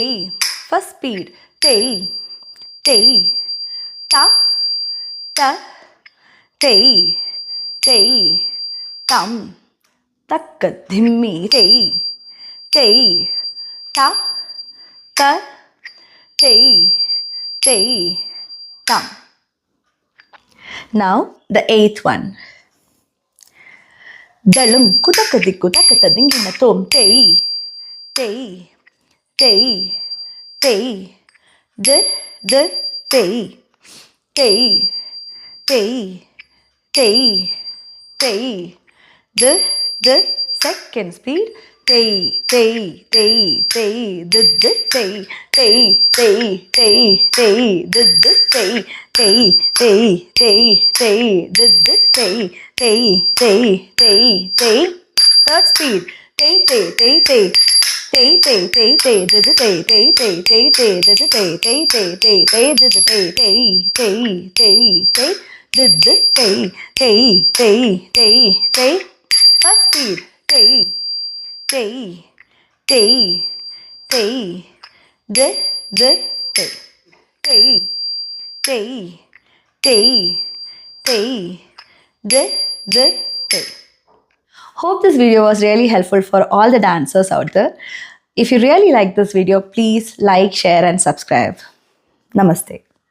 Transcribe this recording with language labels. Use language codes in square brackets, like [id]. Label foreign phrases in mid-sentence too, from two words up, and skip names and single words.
[en] First speed. Tei, tei, ta, ta, tei, tei, tam. Taka dhimmi tei, tei, ta, ta, tei, tei, tam. Now the eighth one. Dalam kutaka dikutaka tadingina tom tei, tei, tei, tei. The, tei, tei, tei, tei, tei. The second speed. Tei, tei, tei, tei, the, tei, tei, tei, tei, tei, the, tei, tei, tei, tei, tei, the, tei, tei, tei, tei, tei. Third speed. Tei, tei, tei, tei. Tei, tei, tei, tei, the, tei, tei, tei, tei, tei, the, tei, tei, tei, tei, tei, the, tei, tei, tei, tei, tei, the, tei, tei, tei, tei, tei. First speed. Tei, tei, tei, tei, the, tei, tei, tei, tei, tei, the, tei. Hope this video was really helpful for all the dancers out there. If you really like this video, please like, share and subscribe. Namaste.